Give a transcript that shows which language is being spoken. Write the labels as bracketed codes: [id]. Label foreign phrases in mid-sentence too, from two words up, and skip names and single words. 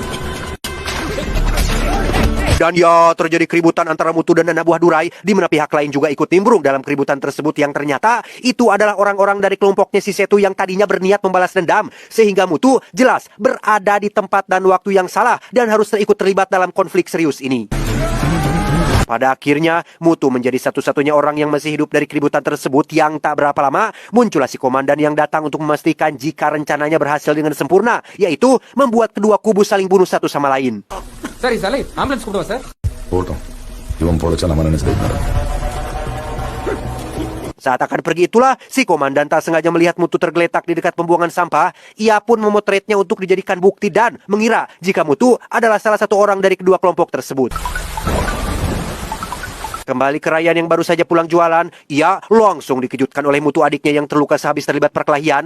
[id] Dan ya, terjadi keributan antara Mutu dan anak buah Durai, di mana pihak lain juga ikut nimbrung dalam keributan tersebut, yang ternyata itu adalah orang-orang dari kelompoknya si Setu yang tadinya berniat membalas dendam, sehingga Mutu jelas berada di tempat dan waktu yang salah dan harus ikut terlibat dalam konflik serius ini. Pada akhirnya, Mutu menjadi satu-satunya orang yang masih hidup dari keributan tersebut, yang tak berapa lama muncullah si komandan yang datang untuk memastikan jika rencananya berhasil dengan sempurna, yaitu membuat kedua kubu saling bunuh satu sama lain. [kn] ಸರ್ ಈ ಸಲ ಆಂಬುಲೆನ್ಸ್ ಕೊಡುವ ಸರ್ [id] Saat akan pergi itulah, si komandan tak sengaja melihat Mutu tergeletak di dekat pembuangan sampah. Ia pun memotretnya untuk dijadikan bukti dan mengira jika Mutu adalah salah satu orang dari kedua kelompok tersebut. Kembali ke Ryan yang baru saja pulang jualan, ia langsung dikejutkan oleh Mutu adiknya yang terluka sehabis terlibat perkelahian.